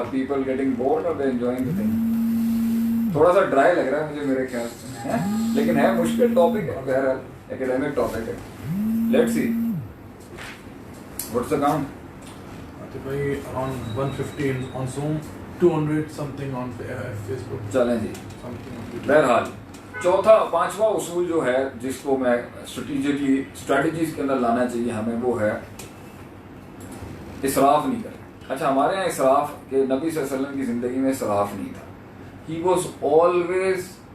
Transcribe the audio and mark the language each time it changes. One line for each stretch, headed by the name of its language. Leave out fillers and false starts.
English: Are people getting bored or they enjoying the thing?
Urdu: تھوڑا سا dry لگ رہا ہے مجھے میرے خیال سے، لیکن ہے مشکل ٹاپک ہے، بہرحال ایکیڈیمک ٹاپک ہے۔
English: Let's see what's the count. بھائی on 115 on Zoom, 200 something on Facebook.
Urdu: چلیں جی، بہرحال چوتھا 5واں اصول جو ہے جس کو میں اسٹریٹجیز کے اندر لانا چاہیے ہمیں، وہ ہے اسراف نہیں کریں۔ اچھا ہمارے یہاں اسراف کے، نبی صلی اللہ علیہ وسلم کی زندگی میں اسراف نہیں تھا،
English: he was always